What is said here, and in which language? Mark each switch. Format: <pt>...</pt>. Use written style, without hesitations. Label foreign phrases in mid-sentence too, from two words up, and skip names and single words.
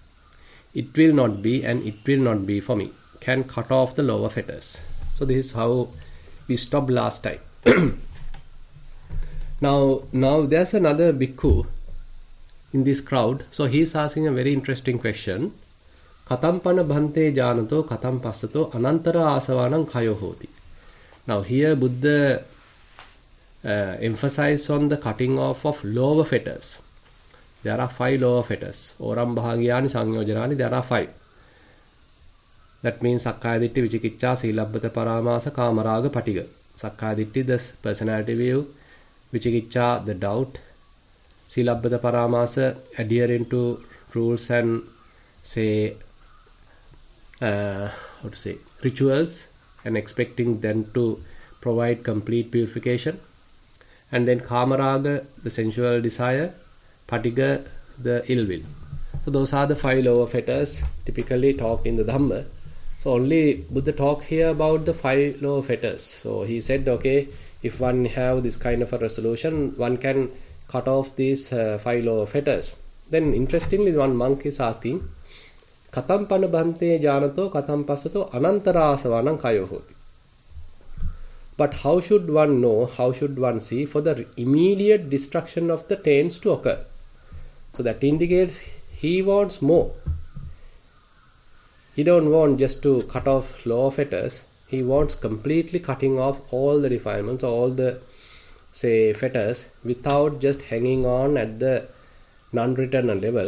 <en>It will not be and it will not be for me. Can cut off the lower fetters. So this is how we stopped last time. Now there's another bhikkhu in this crowd. So he's asking a very interesting question.</en> <pi>Katampana bhante janato katam passato anantara asavanam khayo hoti.</pi> <en>Now here Buddha emphasize on the cutting off of lower fetters. There are 5 lower fetters.</en> <pi>Oram bhagyani sanyojanani,</pi> <en>there are 5. That means</en> <pi>sakkaya ditti, vicikicca, silabbata paramasa, kamaraga, patiga. Sakkaya ditti,</pi> <en>the personality view. Vicikicca, the doubt.</en> <pi>Silabbata paramasa,</pi> <en>adhering to rules and rituals and expecting them to provide complete purification. And then kamaraga, the sensual desire. Patiga, the ill will. So those are the 5 lower fetters typically talked in the Dhamma. So only Buddha talk here about the 5 lower fetters. So he said, okay, if one have this kind of a resolution, one can cut off these 5 lower fetters. Then interestingly, one monk is asking,</en> <pi>Katam panabhante janato katam passato anantara asavanam kayo hoti.</pi> <en>But how should one know, how should one see for the immediate destruction of the taints to occur? So that indicates he wants more. He don't want just to cut off lower fetters. He wants completely cutting off all the defilements, all the say fetters without just hanging on at the non-returner level.</en>